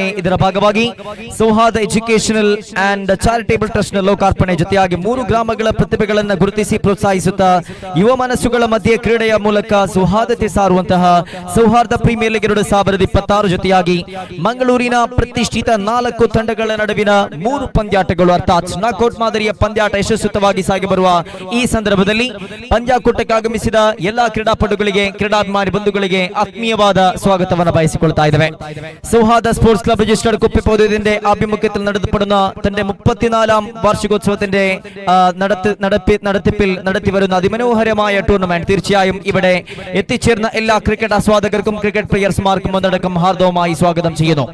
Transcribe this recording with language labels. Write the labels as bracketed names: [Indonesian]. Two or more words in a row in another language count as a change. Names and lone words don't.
[Kannada] ಇದರ ಭಾಗವಾಗಿ ಸೌಹಾರ್ದ ಎಜುಕೇಶನಲ್ ಅಂಡ್ ಚಾರಿಟೇಬಲ್ ಟ್ರಸ್ಟ್ ನ ಲೋಕಾರ್ಪಣೆ ಜೊತೆಯಾಗಿ 3 ಗ್ರಾಮಗಳ ಪ್ರತಿಭೆಗಳನ್ನು ಗುರುತಿಸಿ ಪ್ರೋತ್ಸಾಹಿಸುತ್ತಾ ಯುವ ಮನಸ್ಸುಗಳ ಮಧ್ಯೆ ಕ್ರೀಡೆಯ ಮೂಲಕ ಸೌಹಾರ್ದತೆ ಸಾರುವಂತಹ ಸೌಹಾರ್ದ ಪ್ರೀಮಿಯರ್ ಲೀಗ್ 2026 ಜೊತೆಯಾಗಿ ಮಂಗಳೂರಿನ ಪ್ರತಿಷ್ಠಿತ 4 ತಂಡಗಳ ನಡುವಿನ 3 ಪಂದ್ಯಾಟಗಳು ಅರ್ಥಾತ್ ನಾಕೌಟ್ ಮಾದರಿಯ ಪಂದ್ಯಾಟ ಯಶಸ್ವಿತವಾಗಿ ಸಾಗಿ ಬರುವ ಈ ಸಂದರ್ಭದಲ್ಲಿ ಪಂದ್ಯಾಕೂಟಕ್ಕೆ ಆಗಮಿಸಿದ ಎಲ್ಲಾ ಕ್ರೀಡಾಪಟುಗಳಿಗೆ, ಕ್ರೀಡಾಭಿಮಾನಿ ಬಂಧುಗಳಿಗೆ ಆತ್ಮೀಯವಾದ ಸ್ವಾಗತವನ್ನು ಬಯಸಿಕೊಳ್ತಾ ಇದ್ದೇವೆ. [Malayalam] സൗഹാർദ്ദ സ്പോർട്സ് ക്ലബ് രജിസ്റ്റർഡ് കുപ്പിപ്പതിന്റെ ആഭിമുഖ്യത്തിൽ നടത്തപ്പെടുന്ന തന്റെ 34ാം വാർഷികോത്സവത്തിന്റെ നടത്തിപ്പിൽ നടത്തിവരുന്ന അതിമനോഹരമായ ടൂർണമെന്റ് തീർച്ചയായും ഇവിടെ എത്തിച്ചേർന്ന എല്ലാ ക്രിക്കറ്റ് ആസ്വാദകർക്കും ക്രിക്കറ്റ് പ്ലെയേഴ്സുമാർക്കും ഒന്നടക്കം ഹാർദവമായി സ്വാഗതം ചെയ്യുന്നു.